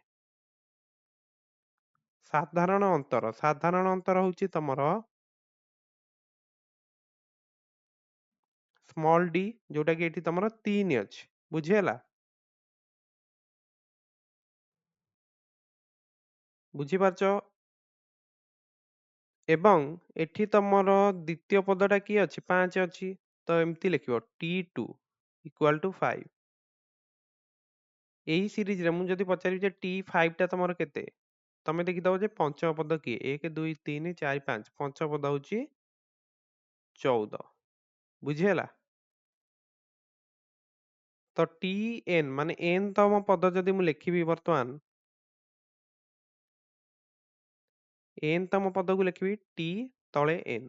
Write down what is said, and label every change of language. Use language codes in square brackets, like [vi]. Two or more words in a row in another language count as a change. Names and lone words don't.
[or] ସାଧାରଣ ଅନ୍ତର ହଉଛି ତମର ସ୍ମଲ୍ d, ଯୋଉଟା କି ଏଠି ତମର 3 ଅଛି। ବୁଝିହେଲା? ବୁଝିପାରୁଛ? ଏବଂ ଏଠି ତମର ଦ୍ୱିତୀୟ ପଦଟା କିଏ ଅଛି? 5 ଅଛି। ତ ଏମିତି ଲେଖିବ t2 [en] equal to [or] 5। ଏହି ସିରିଜରେ ମୁଁ ଯଦି ପଚାରିବି ଯେ t5 ଟା ତମର କେତେ, ତମେ ଦେଖିଦବ ଯେ ପଞ୍ଚମ ପଦ କିଏ? 1 2 3 4 5, ପଞ୍ଚମ ପଦ ହଉଛି 14। ବୁଝିହେଲା? ତ tn ମାନେ n ତମ ପଦ ଯଦି ମୁଁ ଲେଖିବି ବର୍ତ୍ତମାନ, n ତମ ପଦକୁ ଲେଖିବି t ତଳେ n।